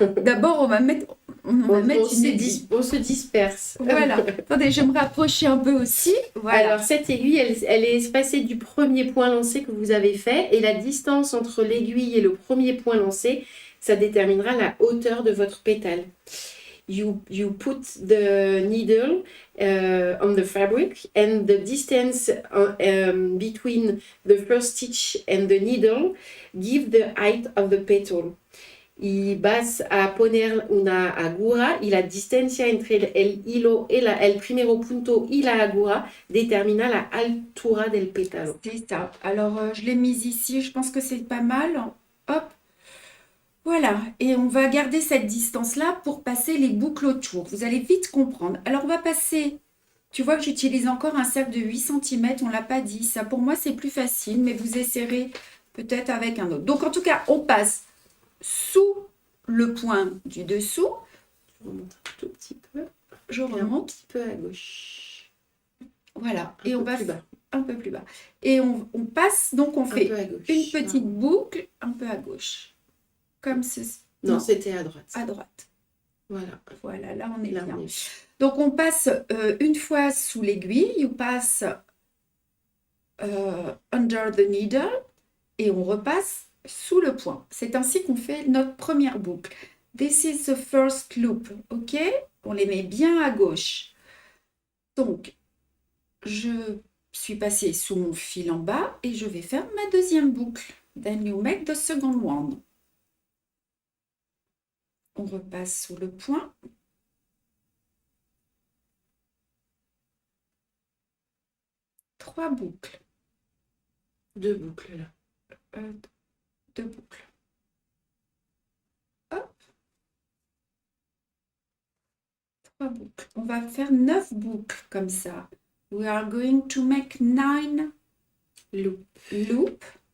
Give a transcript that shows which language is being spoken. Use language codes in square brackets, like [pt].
[fr] D'abord, on va mettre une aiguille. On se disperse. Voilà. Attendez, je vais me rapprocher un peu aussi. Voilà. Alors, cette aiguille, elle est espacée du premier point lancé que vous avez fait. Et la distance entre l'aiguille et le premier point lancé, ça déterminera la hauteur de votre pétale. [en] You put the needle on the fabric and the distance between the first stitch and the needle give the height of the petal. [es] Y vas a poner una aguja y la distancia entre el hilo y el primero punto y la aguja determina la altura del pétalo. [fr] C'est ça. Alors, je l'ai mise ici. Je pense que c'est pas mal. Hop. Voilà, et on va garder cette distance-là pour passer les boucles autour. Vous allez vite comprendre. Alors, on va passer, tu vois que j'utilise encore un cercle de 8 cm, on ne l'a pas dit. Ça, pour moi, c'est plus facile, mais vous essaierez peut-être avec un autre. Donc, en tout cas, on passe sous le point du dessous. Je remonte un tout petit peu. Je remonte. Un petit peu à gauche. Voilà, et on va un peu plus bas. Et on passe, donc on fait une petite boucle un peu à gauche. Comme ceci. Non, c'était à droite. À droite. Voilà. Voilà, là on est bien. Donc on passe une fois sous l'aiguille, [en] you pass under the needle [fr] et on repasse sous le point. C'est ainsi qu'on fait notre première boucle. [en] This is the first loop, ok? [fr] On les met bien à gauche. Donc, je suis passée sous mon fil en bas et je vais faire ma deuxième boucle. [en] Then you make the second one. [fr] On repasse sous le point. Trois boucles. Deux boucles là. Deux boucles. Hop. Trois boucles. On va faire 9 boucles comme ça. [en] We are going to make 9 loop.